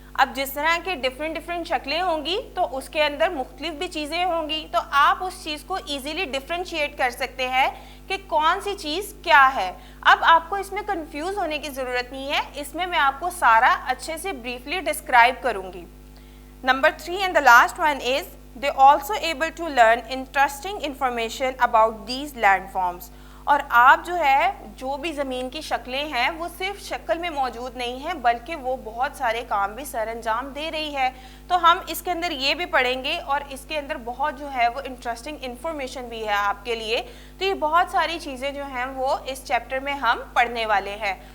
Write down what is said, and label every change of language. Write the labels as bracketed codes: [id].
[ur] اب جس طرح کے ڈفرینٹ شکلیں ہوں گی تو اس کے اندر مختلف بھی چیزیں ہوں گی، تو آپ اس چیز کو ایزیلی ڈفرینشیٹ کر سکتے ہیں کہ کون سی چیز کیا ہے. اب آپ کو اس میں کنفیوز ہونے کی ضرورت نہیں ہے، اس میں آپ کو سارا اچھے سے بریفلی ڈسکرائب کروں گی. [en] Number 3 and the last one is they also able to learn interesting information about these landforms. [ur] اور آپ جو ہے جو بھی زمین کی شکلیں ہیں وہ صرف شکل میں موجود نہیں ہیں بلکہ وہ بہت سارے کام بھی سر انجام دے رہی ہے. تو ہم اس کے اندر یہ بھی پڑھیں گے اور اس کے اندر بہت جو ہے وہ انٹرسٹنگ انفارمیشن بھی ہے آپ کے لیے. تو یہ بہت ساری چیزیں جو ہیں وہ اس چیپٹر میں ہم پڑھنے والے ہیں.